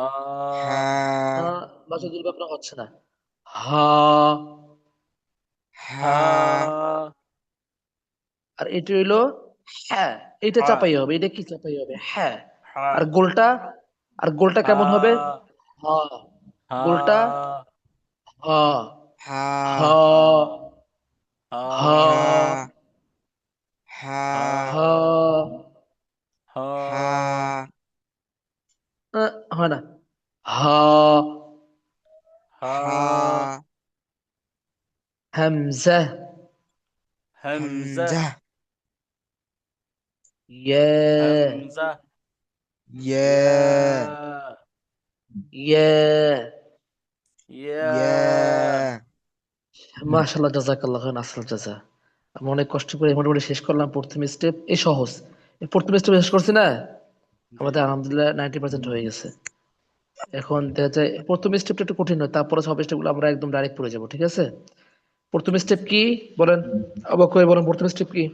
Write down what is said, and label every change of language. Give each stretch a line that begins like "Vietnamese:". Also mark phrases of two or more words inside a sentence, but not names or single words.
Bangla: হা, হা বাচ্চা দুর্বা আপনার হচ্ছে না। হা। হা, হা আর এটা হইলো হ্যাঁ, এটা হা চাপাই হবে। এটা কি চাপাই হবে? হ্যাঁ। হা আর গোলটা, আর গোলটা কেমন হবে? হা হা। হা গোলটা হা, হা, হা, হা হা, হা হা, হা, হা হা। হা হা, হয় না। হা। হা হা, হামজা। হামজা হামজা, ইয়া, হামজা ইয়া, ইয়া ইয়া। ইয়া
Arabic: ما شاء الله، جزاك الله خيرا,
Bangla: আসল জাযা। আমি অনেক কষ্ট করে মোটামুটি শেষ করলাম প্রথম স্টেপ। এই সহজ, এই প্রথম স্টেপ শেষ করছি না, জি আমাদের জি আলহামদুলিল্লাহ 90% হয়ে গেছে। এখন দেখা যায় প্রথম স্টেপটা একটু কঠিন হয়, তারপরে সব স্টেপগুলো আমরা একদম ডাইরেক্ট পড়ে যাবো, ঠিক আছে? প্রথম জি স্টেপ কি বলেন? অবাক হয়ে বলেন, প্রথম স্টেপ কি?